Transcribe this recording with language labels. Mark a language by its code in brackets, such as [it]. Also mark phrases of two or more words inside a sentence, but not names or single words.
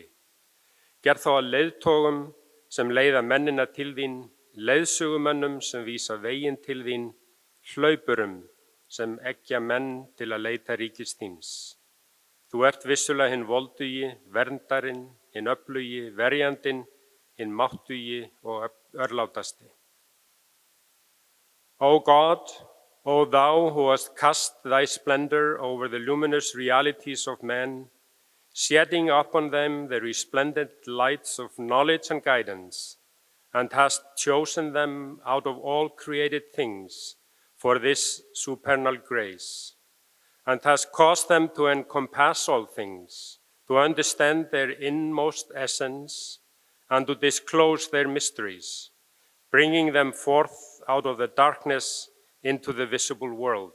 [is] Gerð þá að leiðtogum sem leiða mennina til þín, leiðsögumönnum sem vísa veginn til þín, hlaupurum sem eggja menn til að leita ríkis þíns. Þú ert vissulega hinn voldugi, verndarinn, hinn öflugi, verjandinn, hinn máttugi og örlátasti. [en] O God, O thou who hast cast thy splendor over the luminous realities of men, shedding upon them the resplendent lights of knowledge and guidance, and hast chosen them out of all created things for this supernal grace, and hast caused them to encompass all things, to understand their inmost essence, and to disclose their mysteries, bringing them forth out of the darkness into the visible world.